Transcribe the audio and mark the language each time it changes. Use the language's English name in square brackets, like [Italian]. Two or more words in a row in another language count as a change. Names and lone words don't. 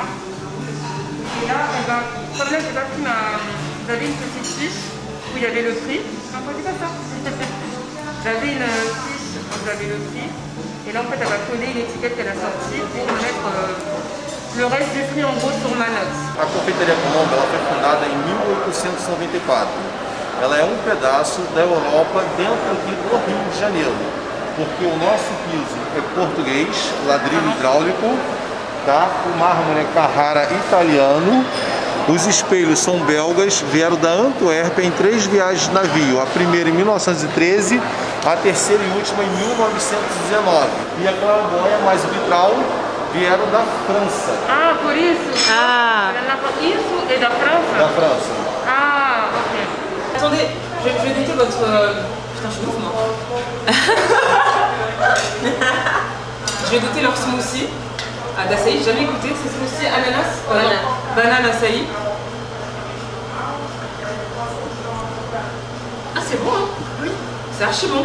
[French] Et là, comme là, j'ai pas pris j'avais une petite fiche où il y avait le prix. Non, pas ça. J'avais une fiche où j'avais le prix. Et là, en fait, elle va coller une étiquette qu'elle a sortie pour me mettre le reste du prix en gros sur ma note. [Portuguese] A Confeitaria Colombo ela foi fundada em 1894. Ela é um pedaço da Europa dentro aqui do Rio de Janeiro, porque o nosso piso é português, ladrilho hidráulico, tá? O mármore é Carrara italiano, os espelhos são belgas, vieram da Antuérpia em 3 viagens de navio, a primeira em 1913, a terceira e última em 1919. E a claraboia mais o vitral vieram da França. Ah, por isso? Ah. Isso é da França? Da França. Ah, ok. [French] Attendez, je vais goûter votre... Putain, je suis ouf, moi. Je vais goûter leur smoothie d'açaï. J'ai jamais goûté, c'est smoothie ananas. Banane açaï. Ah, c'est bon, hein? Oui. C'est archi bon.